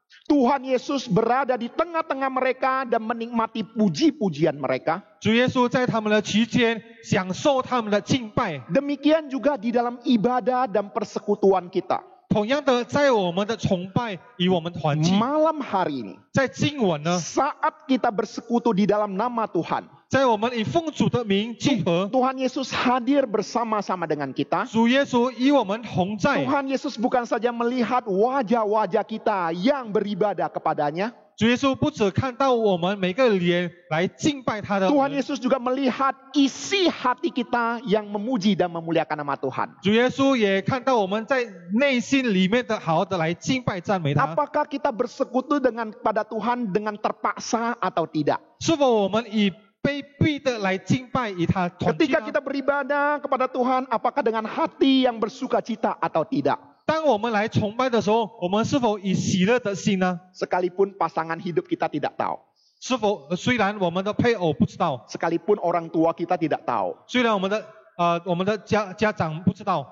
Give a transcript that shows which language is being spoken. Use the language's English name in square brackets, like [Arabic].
[Indonesian] Tuhan Yesus berada di tengah-tengah mereka dan menikmati puji-pujian mereka. [Chinese] 主耶稣在他们的期间享受他们的敬拜。 [Indonesian] Demikian juga di dalam ibadah dan persekutuan kita. [Chinese] 同样的，在我们的崇拜与我们团契， [Indonesian] Malam hari ini, [Chinese] 在今晚呢， [Indonesian] saat kita bersekutu di dalam nama Tuhan, [Chinese] 在我们以奉主的名集合， [Indonesian] Tuhan Yesus hadir bersama-sama dengan kita. [Chinese] 主耶稣与我们同在。 [Indonesian] Tuhan Yesus bukan saja melihat wajah-wajah kita yang beribadah kepadanya. [Chinese] 主耶稣不只看到我们每个脸来敬拜他的 [Indonesian] Tuhan [Chinese] 人， [Indonesian] Yesus juga melihat isi hati kita yang memuji dan memuliakan nama Tuhan. [Chinese] 主耶稣也看到我们在内心里面的好好的来敬拜赞美他。 [Indonesian] Apakah kita bersekutu pada Tuhan dengan terpaksa atau tidak? [Chinese] 是否我们以被逼的来敬拜与他团契 [Indonesian] Ketika [Chinese] 呢？ [Indonesian] kita beribadah kepada Tuhan, apakah dengan hati yang bersuka cita atau tidak? [Chinese] 当我们来崇拜的时候，我们是否以喜乐的心呢？ [Indonesian] Sekalipun pasangan hidup kita tidak tahu. [Chinese] 是否虽然我们的配偶不知道， [Indonesian] Sekalipun orang tua kita tidak tahu. [Chinese] 虽然我们的家长不知道，